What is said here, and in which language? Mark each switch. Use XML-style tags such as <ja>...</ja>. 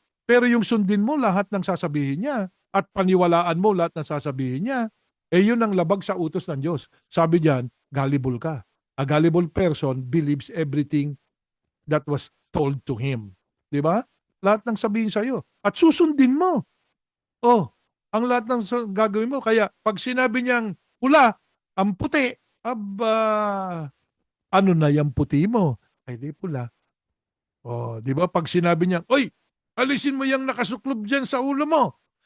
<tl>Pero yung sundin mo lahat ng sasabihin niya at paniwalaan mo lahat ng sasabihin niya, yun ang labag sa utos ng Diyos. Sabi diyan, gullible ka.</tl> <en>A gullible person believes everything that was told to him.</en> <tl>Di ba? Lahat ng sabihin sa'yo. At susundin mo. Oh, ang lahat ng gagawin mo. Kaya pag sinabi niyang pula, ang puti, aba, ano na yung puti mo? Ay, di pula. Oh, di ba? Pag sinabi niya, oy, alisin mo yung nakasuklob dyan sa ulo mo.</tl>